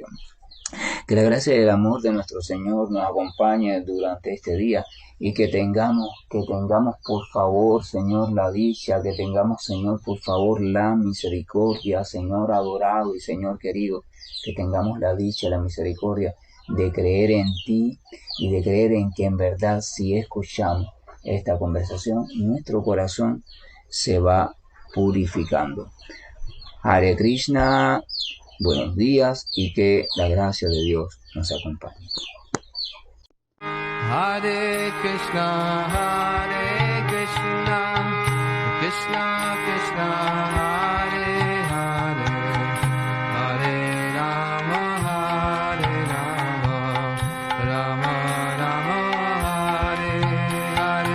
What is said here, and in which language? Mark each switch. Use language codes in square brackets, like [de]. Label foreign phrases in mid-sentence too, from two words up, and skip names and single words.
[es] Que la gracia y el amor de nuestro Señor nos acompañe durante este día y que tengamos por favor, Señor, la dicha, que tengamos, Señor, por favor, la misericordia, Señor adorado y Señor querido, que tengamos la dicha, la misericordia de creer en ti y de creer en que en verdad si escuchamos esta conversación, nuestro corazón se va purificando. [sa] हरे कृष्ण, [es] buenos días y que la gracia de Dios nos acompañe. [sa] हरे कृष्ण कृष्ण कृष्ण हरे हरे हरे राम राम राम हरे हरे.